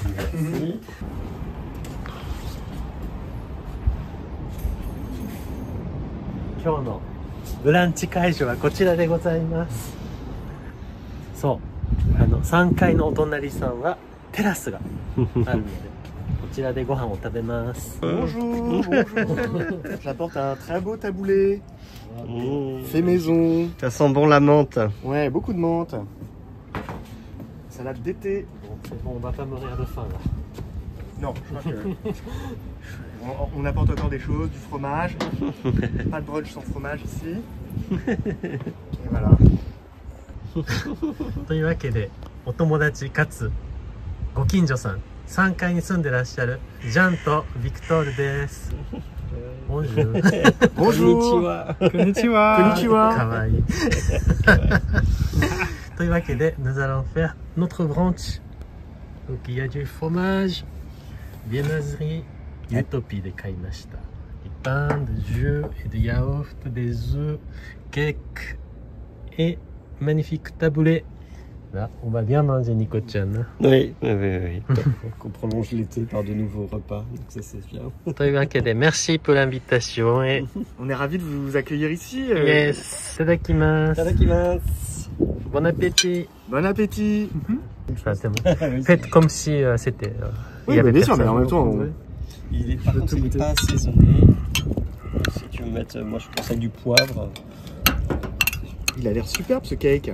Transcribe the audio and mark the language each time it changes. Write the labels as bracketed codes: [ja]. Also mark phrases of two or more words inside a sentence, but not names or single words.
[ja] 今日のブランチ会場はこちらでございます。そう、3階のお隣さんはテラスがあるので、こちらでご飯を食べます。 [fr] Bonjour, bonjour. J'apporte un très beau taboulé. Fait maison. Ça sent bon la menthe. Ouais, beaucoup de menthe. Salade d'été. Bon, c'est bon, on va pas mourir de faim là. Non, je crois que... on apporte encore des choses, du fromage. Pas de brunch sans fromage ici. Et voilà. [ja] というわけで、お友達かつご近所さん、3階に住んでらっしゃるジャンとビクトールです。Bonjour. [fr] Bonjour. Konnichiwa. Konnichiwa. [ja] かわいい。というわけで、 [fr] nous allons faire notre brunch. Donc il y a du fromage, viennoiserie, Utopie [ja] で買いました。 [fr] pain, de jus et de yaourt, des œufs, cake et magnifique taboulé. Là, on va bien manger, Nico-chan. Oui. On prolonge l'été par de nouveaux repas, donc ça c'est bien. [ja] というわけで、 [fr] merci pour l'invitation. Et... On est ravis de vous accueillir ici. [ja] Yes, itadakimasu. Itadakimasu. [fr] Bon appétit. Bon appétit. Faites comme si c'était... Oui, bien sûr, mais en même temps... Par contre, il n'est pas assaisonné. Si tu veux mettre, moi je conseille du poivre. Il a l'air superbe ce cake.